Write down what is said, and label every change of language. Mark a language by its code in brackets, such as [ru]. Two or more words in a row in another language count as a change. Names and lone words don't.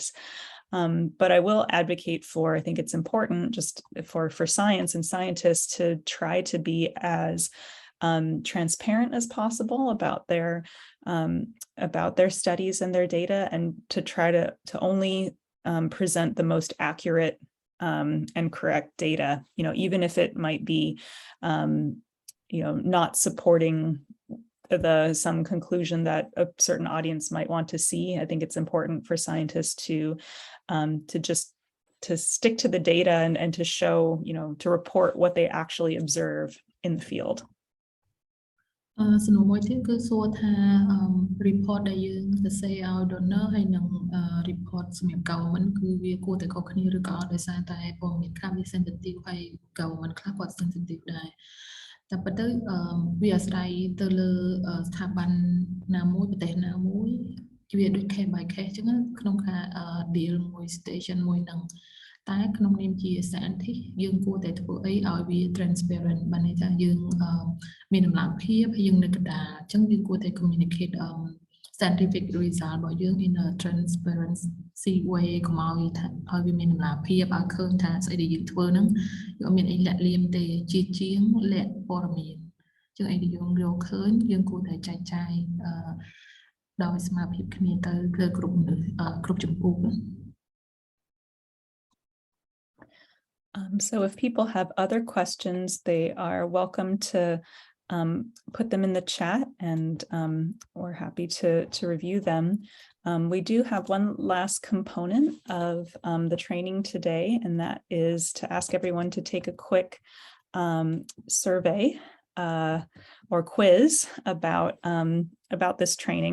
[en] But I will advocate for, I think it's important just for science and scientists to try to be as transparent as possible about their studies and their data, and to try to only present the most accurate and correct data, even if it might be, not supporting some conclusion that a certain audience might want to see. I think it's important for scientists to stick to the data and to show, to report what they actually observe in the field. [km] សំណួរមួយទៀតគឺសួរថា report ដែលយើងទៅសេឲ្យ donor ហើយនឹង report សម្រាប់ government គឺវាគួរតែខុសគ្នាឬក៏អត់ដោយសារតែព័ត៌មានខ្លះវា sensitive ហើយ government ខ្លះគាត់ sensitive ដែរតែប៉ុន្តែវាអាស្រ័យទៅលើស្ថាប័នណាមួយប្រទេសណាមួយវាដូច [en] case by case [km] អញ្ចឹងក្នុងការ deal មួយ station មួយនឹងតែក្នុងនាមជា scientist យើងគួរតែធ្វើអីឲ្យវា transparent បានន័យថាយើងមានតម្លាភាពហើយយើងនៅកណ្ដាលអញ្ចឹងយើងគួរតែ [en] communicate scientific result [km] របស់យើង [en] in a transparency way [km] កុំឲ្យវាមានតម្លាភាពឲ្យឃើញថាស្អីដែលយើងធ្វើហ្នឹងយើងមានអីលាក់លៀមទេជាងលាក់ព័ត៌មានអញ្ចឹងអីដែលយើងរកឃើញយើងគួរតែចែកចាយដោយស្មារតីគ្នាទៅគ្រប់ចំពោះ [en] So if people have other questions, they are welcome to put them in the chat, and we're happy to review them. We do have one last component of the training today, and that is to ask everyone to take a quick survey or quiz about this training.